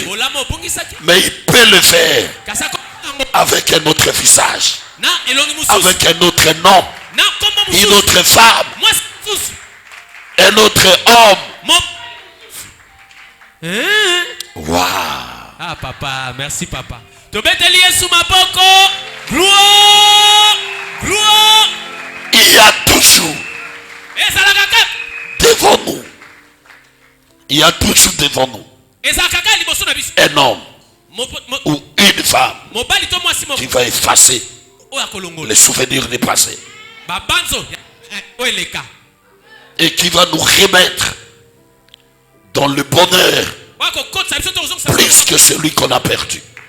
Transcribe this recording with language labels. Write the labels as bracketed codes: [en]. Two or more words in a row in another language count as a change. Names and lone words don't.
[fr] Mais il peut le faire avec un autre visage, avec un autre nom, une autre femme, un autre homme. Wow. Ah papa, merci papa. [ln] Tobeteli Yesu maboko. [fr] Gloire. Gloire. Il y a toujours devant nous, il y a toujours devant nous un homme ou une femme qui va effacer les souvenirs du passé et qui va nous remettre dans le bonheur plus que celui qu'on a perdu.